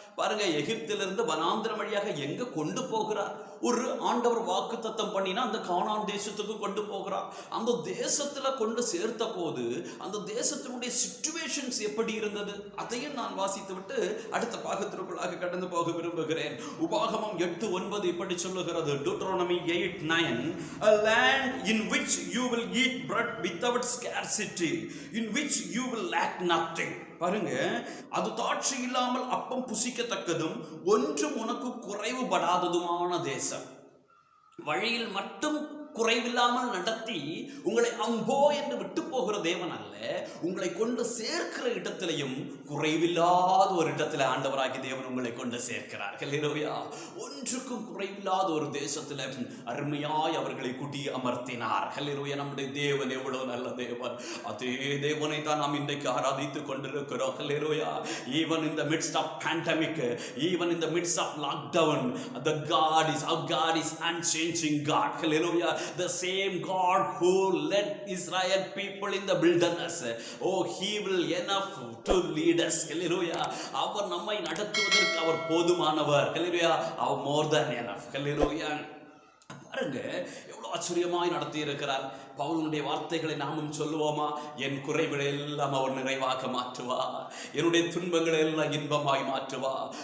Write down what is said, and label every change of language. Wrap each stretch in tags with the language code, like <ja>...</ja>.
<ta>பாருங்க, எகிப்திலிருந்து வனாந்திரம் வழியாக எங்க கொண்டு போகிறார்? ஒரு ஆண்டவர் வாக்குத்தத்தம் பண்ணினா அந்த கானான் தேசத்துக்கு கொண்டு போகிறார். அந்த தேசத்துல கொண்டு சேர்த்த போது அந்த தேசத்தினுடைய சிச்சுவேஷன்ஸ் எப்படி இருந்தது அதையும் நான் வாசித்து விட்டு அடுத்த பாகத்திற்குள்ளாக கடந்து போக விரும்புகிறேன். உபாகமம் 8:9 இப்படி சொல்லுகிறது.</ta> <en>Deuteronomy 8:9, a land in which you will eat bread without scarcity, in which you will lack nothing.</en> <ta>பாருங்க, அது தாட்சி இல்லாமல் அப்பம் புசிக்கத்தக்கதும் ஒன்றும் உனக்கு குறைவுபடாததுமான தேசம். வழியில் மட்டும் குறைவில்லாமல் நடத்தி உங்களை அம்போ என்று விட்டு போகிற தேவன் அல்ல, உங்களை கொண்டு சேர்க்கிற இடத்திலையும் குறைவில்லாத ஒரு இடத்துல ஆண்டவராகிய தேவன் உங்களை கொண்டு சேர்க்கிறார். ஹல்லேலூயா. ஒன்றுக்கும் குறைவில்லாத ஒரு தேசத்துல அருமையாய் அவர்களை குடி அமர்த்தினார். ஹல்லேலூயா. நம்முடைய தேவன் எவ்வளவு நல்ல தேவன். அதே தேவனை தான் நாம் இன்றைக்கு ஆராதித்துக் கொண்டிருக்கிறோம். ஹல்லேலூயா.</ta> <en>Even in the midst of pandemic, even in the midst of lockdown, our God is unchanging God. Hallelujah. The same God who led Israel people in the wilderness, he will enough to lead us. Hallelujah.</en> <ta>அவர் நம்மை நடத்துவதற்கு அவர் போதுமானவர். Hallelujah. அவர்</ta> <en>more than enough.</en> <ta>Hallelujah. பாருங்க, எவ்வளவு ஆச்சரியமாய் நடத்தி இருக்கிறார். பவுலுடைய வார்த்தைகளை நாமும் சொல்லுவோமா? என் குறைகளை எல்லாம் அவர் நிறைவாக மாற்றுவார், என்னுடைய துன்பங்களை எல்லாம் இன்பமாய் மாற்றுவார்.</ta>